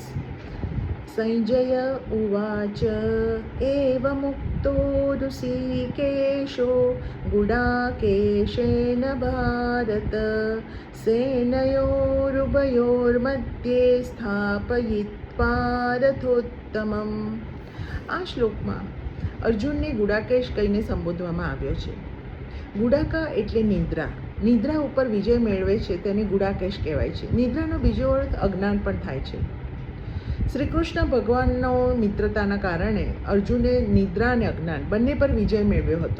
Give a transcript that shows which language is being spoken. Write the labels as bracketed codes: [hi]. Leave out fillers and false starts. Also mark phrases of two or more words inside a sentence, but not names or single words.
[sa] संजय उवाच एवमुक्तो ऋषिकेशो गुडाकेशेन भारत सेनयोरुभयोर्मध्ये स्थापयित्वा रथोत्तमम्। [gu] આ શ્લોકમાં અર્જુનને ગુડાકેશ કહીને સંબોધવામાં આવ્યો છે। ગુડાકા એટલે નિદ્રા। નિદ્રા ઉપર વિજય મેળવે છે તેને ગુડાકેશ કહેવાય છે। નિદ્રાનો બીજો અર્થ અજ્ઞાન પણ થાય છે। શ્રીકૃષ્ણ ભગવાનનો મિત્રતાના કારણે અર્જુને નિદ્રા અને અજ્ઞાન બંને પર વિજય મેળવ્યો હતો।